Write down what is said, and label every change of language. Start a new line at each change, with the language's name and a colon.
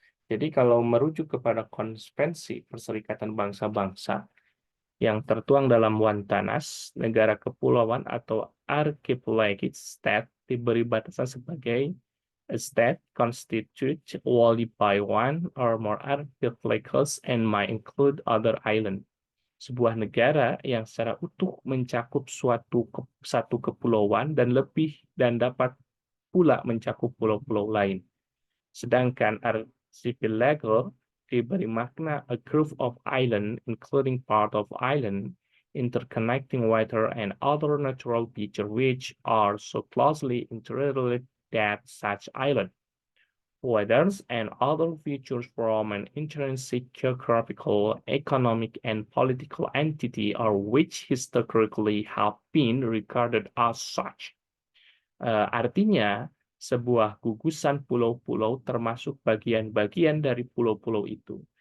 Indonesian: Jadi, kalau merujuk kepada konvensi Perserikatan Bangsa-Bangsa, yang tertuang dalam Wantanas, negara kepulauan atau archipelagic state diberi batasan sebagai
English: a state constituted wholly by one or more archipelagos and might include other island.
Indonesian: Sebuah negara yang secara utuh mencakup satu kepulauan dan lebih dan dapat pula mencakup pulau-pulau lain. Sedangkan archipelago diberi makna
English: a group of island, including part of island, interconnecting water and other natural features which are so closely interrelated that such island, weathers and other features from an intrinsic geographical, economic, and political entity are which historically have been regarded as such.
Indonesian: Artinya, sebuah gugusan pulau-pulau termasuk bagian-bagian dari pulau-pulau itu.